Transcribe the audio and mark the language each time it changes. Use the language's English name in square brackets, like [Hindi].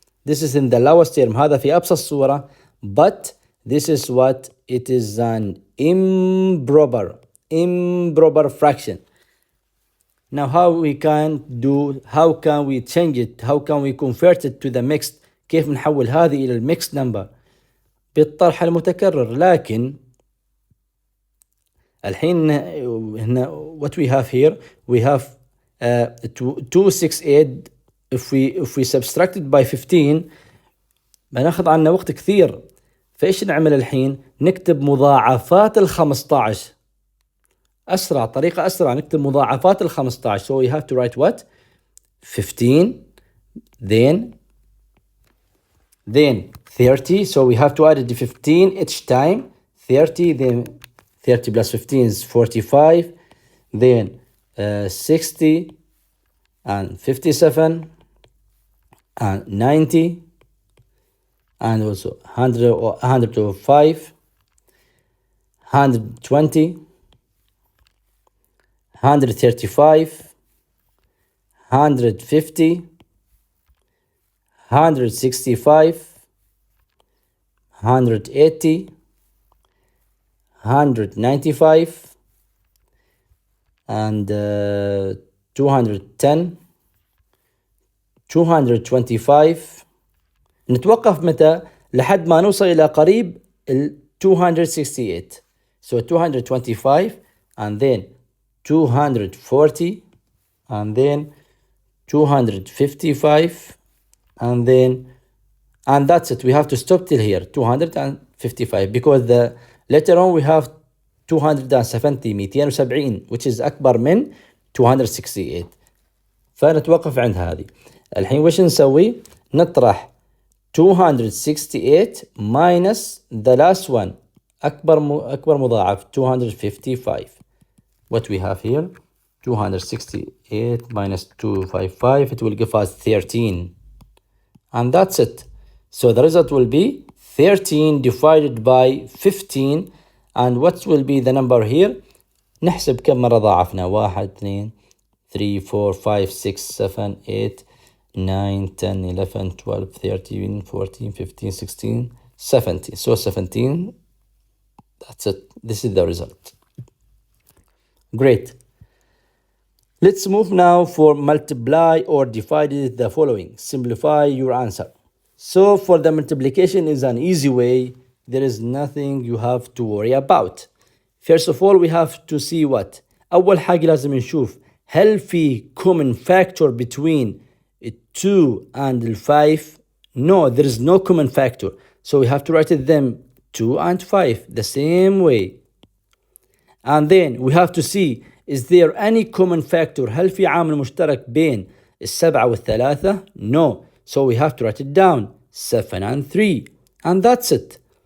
[English] This is in the lowest term. [Arabic] هذا في أبسط صورة. [English] But this is what? It is an improper fraction. Now how we change it? How can we convert it to the mixed? [Arabic] كيف نحول هذه إلى الميكس نمبر؟ بالطرح المتكرر. لكن الحين هنا [English] what we have here, we have 268. if we subtract it by 15 [Arabic] بناخذ عنا وقت كثير. فإيش نعمل الحين؟ نكتب مضاعفات ال 15. أسرع طريقة أسرع نكتب مضاعفات ال 15. [English] So we have to write what? 15 then 30. So we have to add the 15 each time. 30, then 30 plus 15 is 45. Then 60 and 57 and 90 and also 105, 120, 135, 150, 165, 180, 195 and 210, 225. [Arabic] نتوقف متى؟ لحد ما نوصل إلى قريب ال 268. [English] So 225 and then 240 and then 255 and then and that's it. We have to stop till here 255 because the later on we have 270 270 which is [Arabic] أكبر من [English] 268. [Arabic] فنتوقف عند هذه. الحين وش نسوي؟ نطرح 268 [English] minus the last one [Arabic] أكبر مضاعف 255. [English] What we have here 268 minus 255, it will give us 13, and that's it. So the result will be 13 divided by 15, and what will be the number here? [Arabic] نحسب كم مرة ضاعفنا. 1 2 3 4 5 6 7 8 9 10 11 12 13 14 15 16 17. [English] So 17, that's it. This is the result. Great. Let's move now for multiply or divide the following. Simplify your answer. So for the multiplication is an easy way. There is nothing you have to worry about. First of all, we have to see what? [Arabic] أول حاجة لازم نشوف هل في [English] common factor between 2 and 5? No, there is no common factor. So we have to write it them 2 and 5 the same way. And then we have to see, is there any common factor? [Arabic] هل في عامل مشترك بين 7 و3? [English] No. So we have to write it down 7 and 3. And that's it.